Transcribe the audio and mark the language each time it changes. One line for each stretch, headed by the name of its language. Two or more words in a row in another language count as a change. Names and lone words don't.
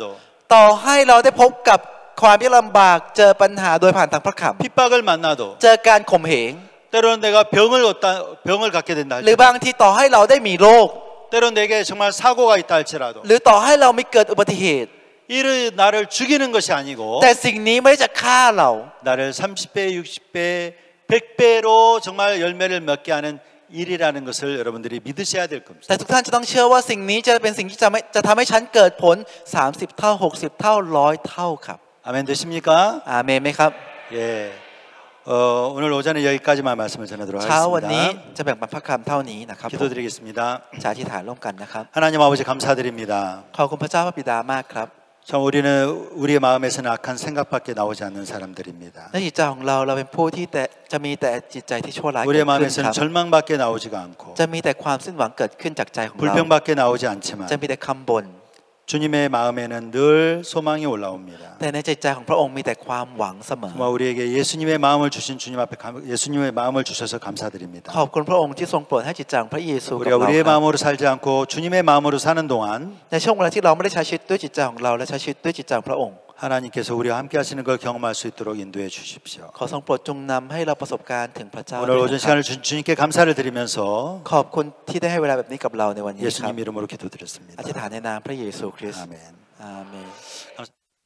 Thai: ต่อให้เราได้พบกับความยากลำบากเจอปัญหาโดยผ่านทางพระค
Korean: 핍박을 만나도
Thai: ำเจอการข่มเหง
Korean: 때로는 내가 병을 갖게 된다
Thai: หรือบางทีต่อให้เราได้มีโรค
Korean: 때로는 내게 정말 사고가 있다 할지라도
Thai: หรือต่อให้เรามีเกิดอุบัติเหตุ
Korean: 이를 나를 죽이는 것이 아니고
Thai: แต่สิ่งนี้ไม่ได้จะฆ่าเรา
Korean: 나를 30배, 60배, 100배로 정말 열매를 맺게 하는 일이라는 것을 여러분들이 믿으셔야 될 겁니다.
Thai: แต่ทุกท่านจะต้องเชื่อว่าสิ่งนี้จะเป็นสิ่งที่จะทำให้ฉันเกิดผล30เท่า60เท่า100เท่าครับ
Korean: 아멘 되십니까?
Thai: อาเมนไหมครับ
Korean: 예. 오늘 오전에 여기까지만 말씀을 전하도록
Thai: เช้าวันนี้
Korean: 하겠습니다.
Thai: จะแบ่งปันพระคำเท่านี้นะครับ
Korean: 기도드리겠습니다.
Thai: จะอธิษฐานร่วมกันนะครับ
Korean: 하나님 아버지 감사드립니다.
Thai: ขอบคุณพระเจ้าพระบิดามากครับ
Korean: 참 우리는 우리의 마음에서는 악한 생각밖에 나오지 않는 사람들입니다.
Thai: ในจิตใจของเราเป็นผู้ที่จะมีแต่จิตใจที่ชั่วร้ายเกิด
Korean: 우리의
Thai: ขึ้นค
Korean: 마음에서는
Thai: รับ
Korean: 절망밖에 나오지가 않고
Thai: จะมีแต่ความสิ้นหวังเกิดขึ้นจากใจของเรา
Korean: 불평밖에 나오지 않지만
Thai: จะมีแต่คำบ่น
Korean: 주님의 마음에는 늘 소망이 올라옵니다.
Thai: แต่ในจิตใจของพระองค์มีแต่ความหวังเสมอ
Korean: 정말 우리에게 예수님의 마음을 주신 주님 앞에 예수님의 마음을 주셔서 감사드립니다.
Thai: ขอบคุณพระองค์ที่ทรงโปรดให้จิตใจของพระเยซูกับ
Korean: 우리가
Thai: เรา
Korean: 우리의
Thai: ครับ
Korean: 마음으로 살지 않고 주님의 마음으로 사는 동안
Thai: ในช่วงเวลาที่เราไม่ได้ใช้ชีวิตด้วยจิตใจของเราและใช้ชีวิตด้วยจิตใจของพระองค์
Korean: 하나님께서 우리와 함께 하시는 걸 경험할 수 있도록 인도해 주십시오.
Thai: ขอทรงโปรดจงนำให้เราประสบการณ์ถึงพระเจ้า
Korean: 오늘 오전 시간을 준 주님께 감사를 드리면서
Thai: ขอบคุณที่ได้ให้เวลาแบบนี้กับเราในวันนี้ครับ
Korean: 예수님 이름으로 기도드렸습니다.
Thai: อธิษฐานในนามพระเยซูคริสต์
Korean: 아멘.
Thai: อาเมน